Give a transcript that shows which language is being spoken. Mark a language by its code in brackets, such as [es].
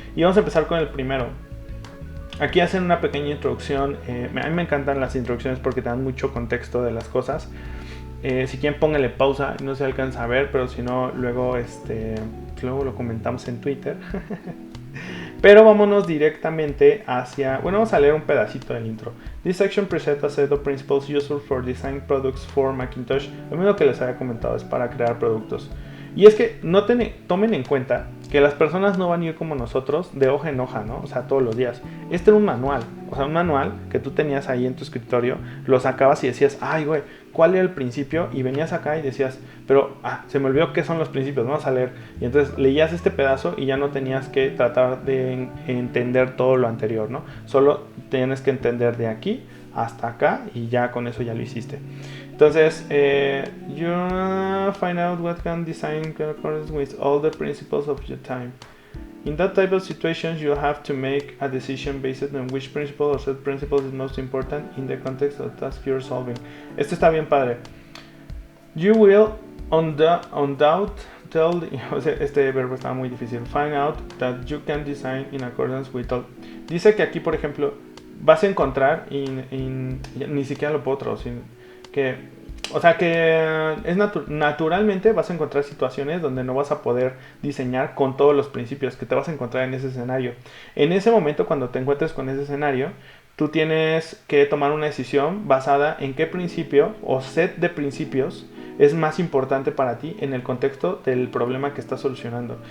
[es] Y vamos a empezar con el primero. Aquí hacen una pequeña introducción. A mí me encantan las introducciones porque te dan mucho contexto de las cosas. Si quieren pónganle pausa, no se alcanza a ver, pero si no, luego lo comentamos en Twitter. Pero vámonos directamente hacia... Bueno, vamos a leer un pedacito del intro. [en] This section presents a set of principles useful for design products for Macintosh. [es] Lo mismo que les había comentado, es para crear productos. Y es que tomen en cuenta que las personas no van a ir como nosotros de hoja en hoja, ¿no? O sea, todos los días. Este era un manual. O sea, un manual que tú tenías ahí en tu escritorio, lo sacabas y decías, ay, güey, ¿cuál era el principio? Y venías acá y decías, pero, se me olvidó qué son los principios, vamos a leer. Y entonces leías este pedazo y ya no tenías que tratar de entender todo lo anterior, ¿no? Solo tienes que entender de aquí hasta acá y ya con eso ya lo hiciste. Entonces, [en] you find out what can design accordance with all the principles of your time. In that type of situations, you have to make a decision based on which principle or set principle is most important in the context of the task you're solving. [es] Este está bien padre. [en] You will [es] o sea, este verbo está muy difícil. [en] Find out that you can design in accordance with all. [es] Dice que aquí, por ejemplo, vas a encontrar, ni siquiera lo puedo traducir, o sea que es naturalmente vas a encontrar situaciones donde no vas a poder diseñar con todos los principios que te vas a encontrar en ese escenario. En ese momento, cuando te encuentres con ese escenario, tú tienes que tomar una decisión basada en qué principio o set de principios es más importante para ti en el contexto del problema que estás solucionando.